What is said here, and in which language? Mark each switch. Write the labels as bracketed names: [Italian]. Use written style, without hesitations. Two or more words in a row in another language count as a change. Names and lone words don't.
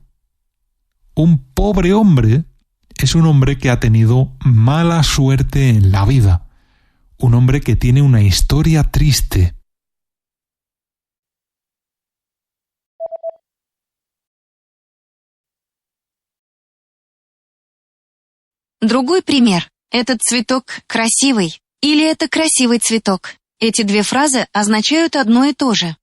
[Spanish] Un pobre hombre es un hombre que ha tenido mala suerte en la vida. Un hombre que tiene una historia triste. [Russian] Другой пример. Этот цветок красивый. Или это красивый цветок. Эти две фразы означают одно и то же.